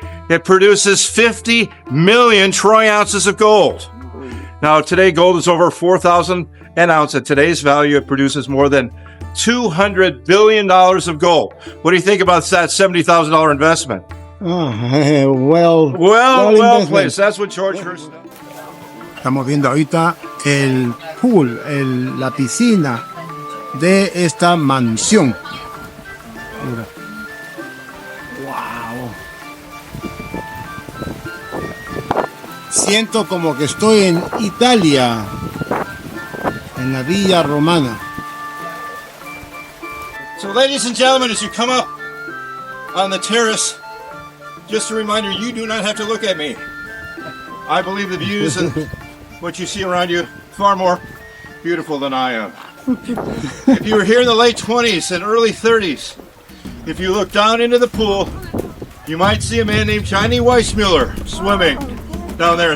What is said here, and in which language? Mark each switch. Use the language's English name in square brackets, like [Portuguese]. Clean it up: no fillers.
[English] It produces 50 million troy ounces of gold. Now, today, gold is over 4,000 an ounce. At today's value, it produces more than $200 billion of gold. What do you think about that $70,000 investment? Well Placed. That's what George Hearst does. [Spanish] Estamos viendo ahorita el pool, la piscina de esta mansión. Mira. Wow. Siento como que estoy en Italia, en la Villa Romana. [English] So, ladies and gentlemen, as you come up on the terrace, just a reminder, you do not have to look at me. I believe the views and what you see around you far more beautiful than I am. If you were here in the late 20s and early 30s, if you look down into the pool, you might see a man named Johnny Weissmuller swimming down there.